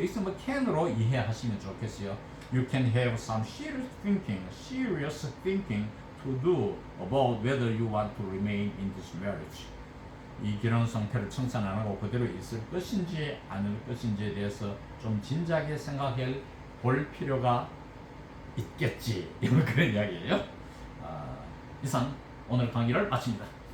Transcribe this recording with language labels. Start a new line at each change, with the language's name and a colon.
Korean: 여기서 뭐 can으로 이해하시면 좋겠어요.
English: You can have some serious thinking to do about whether you want to remain in this marriage.
Korean: 이 결혼 상태를 청산 안 하고 그대로 있을 것인지 않을 것인지에 대해서 좀 진작에 생각해 볼 필요가 있겠지. 이런 그런 이야기예요. 이상 오늘 강의를 마칩니다.